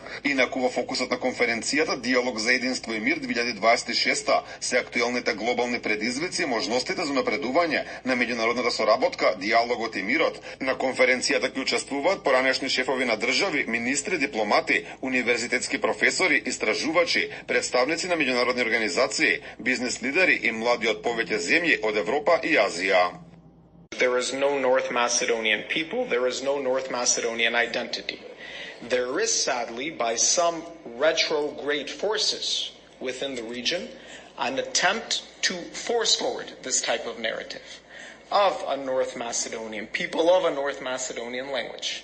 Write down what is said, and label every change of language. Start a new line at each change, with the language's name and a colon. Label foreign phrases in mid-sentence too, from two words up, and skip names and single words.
Macedonian: Инаку во фокусот на конференцијата Диалог за единство и мир 2026 се актуелните глобални предизвици и можностите за напредување на меѓународната соработка, диалогот и мирот. На конференцијата ќе учествуваат поранешни шефови на држави, министри, дипломати, универзитетски професори, истражувачи, представници на меѓународни организации, бизнес лидери и млади од повеќе земји од Европа и Азија.
English: There is no North Macedonian people, there is no North Macedonian identity. There is, sadly, by some retrograde forces within the region, an attempt to force forward this type of narrative of a North Macedonian people, of a North Macedonian language.